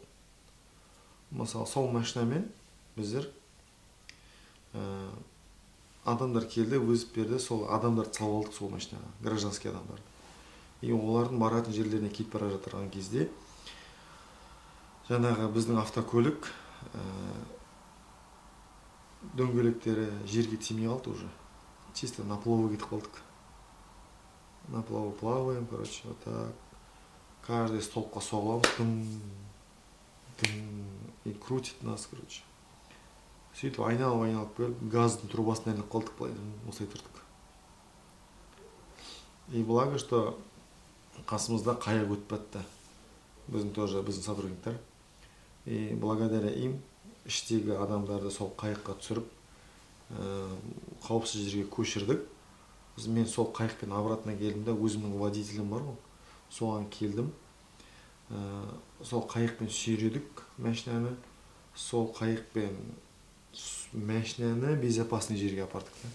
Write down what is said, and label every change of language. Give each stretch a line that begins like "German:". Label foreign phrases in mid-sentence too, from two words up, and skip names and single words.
Kazakh: Мысалы, сол машинамен біздер адамдар келді, өзіп берді, сол адамдарды салып алдық сол машинаға, гражданский адамдарды. И олардың баратын жерлеріне кетіп бара жатырған кезде жаңағы біздің автокөлік дөңгелектері жерге тимей қалды уже.
Russian: Чисто на плаву
Kazakh: кетіп қалдық.
Russian: На плаву плаваем, короче, вот так. Каждый
Kazakh: столбқа соғыламыз,
Russian: и крутит нас, короче.
Kazakh: Сөйтіп айналып келіп, газдың трубасына ілініп қалдық, былай осылай тұрдық.
Russian: И благо, что
Kazakh: қасымызда қайық өтіп бітті. Біздің сотрудниктар.
Russian: И благодаря им
Kazakh: іштегі адамдарды сол қайыққа түсіріп, қауіпсіз жерге көшірдік. Мен сол қайықпен обратно келдім де, өзімнің водителім бар ғой, соған келдім. Сол қайықпен сүйредік машинаны, сол қайықпен машинаны безопасный жерге апардық.